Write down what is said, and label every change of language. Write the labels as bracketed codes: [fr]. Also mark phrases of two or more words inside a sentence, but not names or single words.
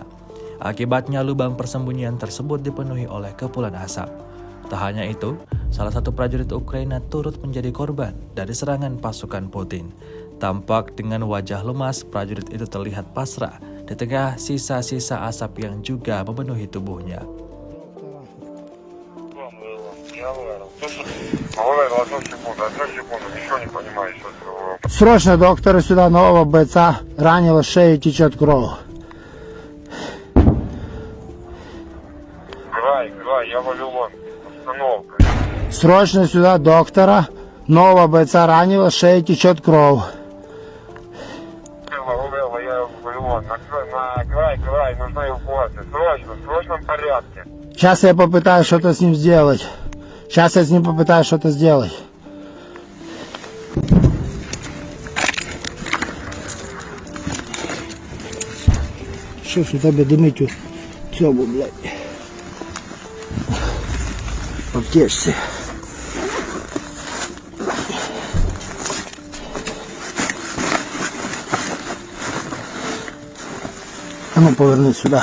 [id] Akibatnya lubang persembunyian tersebut dipenuhi oleh kepulan asap. Tak hanya itu, salah satu prajurit Ukraina turut menjadi korban dari serangan pasukan Putin. Tampak dengan wajah lemas, prajurit itu terlihat pasrah di tengah sisa-sisa asap yang juga memenuhi tubuhnya. [ru] Срочно, доктора, сюда нового бойца. Ранило шею, течет кровь. Край, я Вавилон. Установка. Срочно сюда, доктора. Нового бойца ранило, шею, течет кровь. Я Вавилон. На край, нужна эвакуация. Срочно, в срочном порядке. Сейчас я попытаюсь что-то с ним сделать. Сейчас я с ним попытаюсь что-то сделать. [uk] Що ж у тебе димить у цьому, блядь? Аптечці. А ну поверни сюди.